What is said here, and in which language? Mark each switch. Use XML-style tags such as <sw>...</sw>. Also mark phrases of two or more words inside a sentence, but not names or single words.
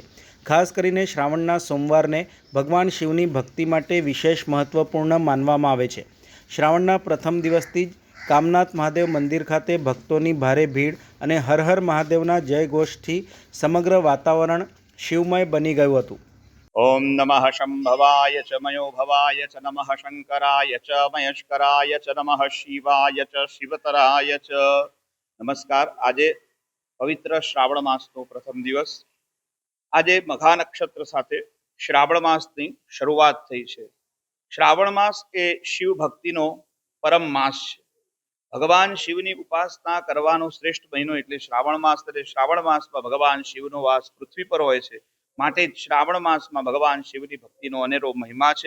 <gu>ખાસ કરીને શ્રાવણના સોમવારને ભગવાન શિવની ભક્તિ માટે વિશેષ મહત્ત્વપૂર્ણ માનવામાં આવે છે। શ્રાવણના પ્રથમ દિવસથી જ કામનાથ મહાદેવ મંદિર ખાતે ભક્તોની ભારે ભીડ અને હર હર મહાદેવના જયઘોષથી સમગ્ર વાતાવરણ શિવમય બની ગયું હતું।</gu> <sa>ओम नमः शंभवाय च मयो भवाय च नमः शंकराय च महेश्वराय च नमः शिवाय च शिवतराय च।</sa> <gu>નમસ્કાર। આજ પવિત્ર શ્રાવણ માસનો પ્રથમ દિવસ। આજે મઘા નક્ષત્ર સાથે શ્રાવણ માસની શરૂઆત થઈ છે। શ્રાવણ માસ એ શિવ ભક્તિનો પરમ માસ છે। ભગવાન શિવની ઉપાસના કરવાનો શ્રેષ્ઠ મહિનો એટલે શ્રાવણ માસ। એટલે શ્રાવણ માસમાં ભગવાન શિવનો વાસ પૃથ્વી પર હોય છે, માટે જ શ્રાવણ માસમાં ભગવાન શિવની ભક્તિનો અનેરો મહિમા છે।</gu>